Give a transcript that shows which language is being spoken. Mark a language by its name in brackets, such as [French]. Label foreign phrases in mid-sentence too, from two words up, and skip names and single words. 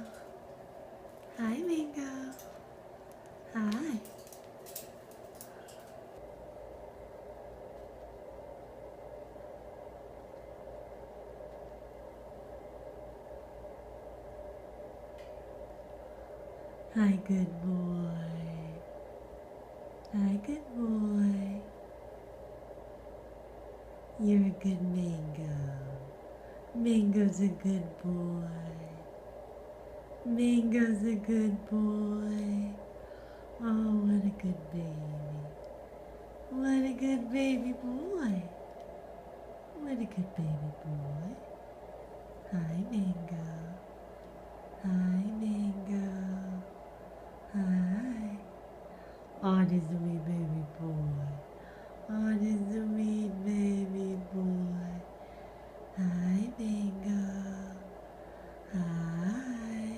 [English] Hi, Mingo. Hi. Hi, good boy. Hi, good boy. You're a good Mingo. Mingo's a good boy. Mingo's a good boy. Oh, what a good baby. What a good baby boy. What a good baby boy. Hi, Mingo. Hi, Mingo. Hi. Oh, this is a wee baby boy. Oh, this is a wee baby boy. Hi, Mingo. Hi.